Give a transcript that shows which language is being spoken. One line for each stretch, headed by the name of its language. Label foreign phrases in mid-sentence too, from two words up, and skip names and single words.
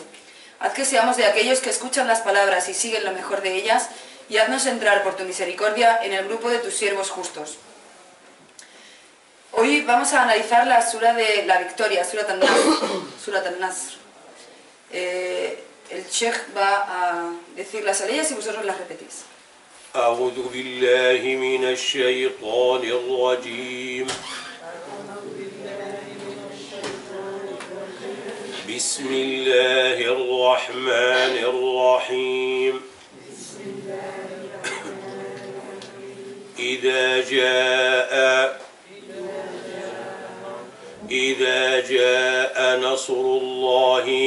Spanish: Haz que seamos de aquellos que escuchan las palabras y siguen lo mejor de ellas, y haznos entrar por tu misericordia en el grupo de tus siervos justos. Hoy vamos a analizar la sura de la victoria, Surat al-Nasr. El Sheikh va a decir las aleyas y vosotros las repetís.
Arabic: أعوذ بالله من الشيطان الرجيم. بسم الله الرحمن الرحيم. إذا جاء نصر الله